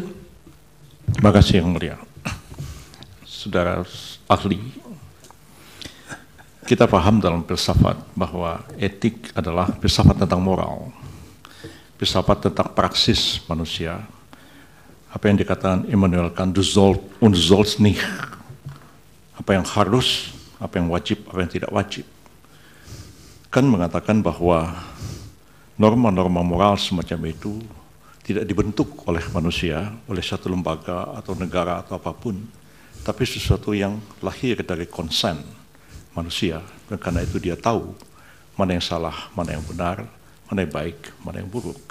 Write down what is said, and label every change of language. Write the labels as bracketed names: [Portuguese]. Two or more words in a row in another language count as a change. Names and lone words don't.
[Indonesian] Terima kasih Yang Mulia. Saudara ahli, kita paham dalam filsafat bahwa etik adalah filsafat tentang moral, filsafat tentang praksis manusia. Apa yang dikatakan Immanuel Kant, [German] du sollst und du sollst nicht. [Indonesian] Apa yang harus, apa yang wajib, apa yang tidak wajib. Kant mengatakan bahwa norma-norma moral semacam itu tidak dibentuk oleh manusia, oleh satu lembaga atau negara atau apapun, tapi sesuatu yang lahir dari konsen manusia, dan karena itu dia tahu mana yang salah, mana yang benar, mana yang baik, mana yang buruk.